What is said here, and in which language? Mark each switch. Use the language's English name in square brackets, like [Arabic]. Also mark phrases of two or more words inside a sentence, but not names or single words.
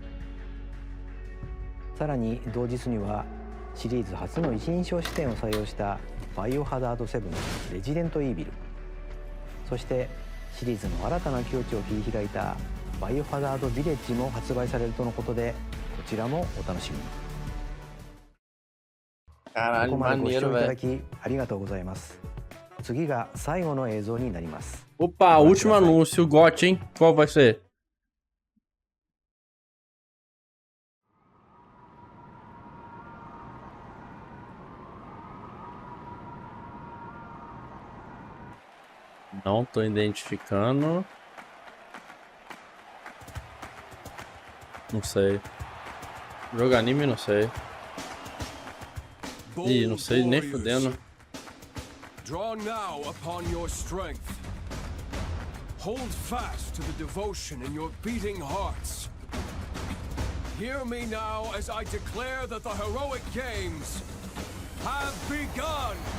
[Japanese] さらに同日にはシリーズ初の一人称視点を採用したバイオハザード7レジデントイービル、そしてシリーズの新たな境地を切り開いたバイオハザードビレッジも発売されるとのことで、こちらもお楽しみに。こ [Portuguese] Caralho, [Japanese] こまでご視 [Portuguese] maneiro, [Japanese] 聴いただ [Portuguese] velho. [Japanese] きありがとうございます。次が最後の映像になります。 [Portuguese] Opa, último anúncio, GOT, hein? Qual vai ser? Não tô identificando. Não sei. Jogo anime, não sei. Ih, não sei nem fudendo. [English] Draw now upon your strength. Hold fast to the devotion in your beating hearts. Hear me now as I declare that the heroic games have begun!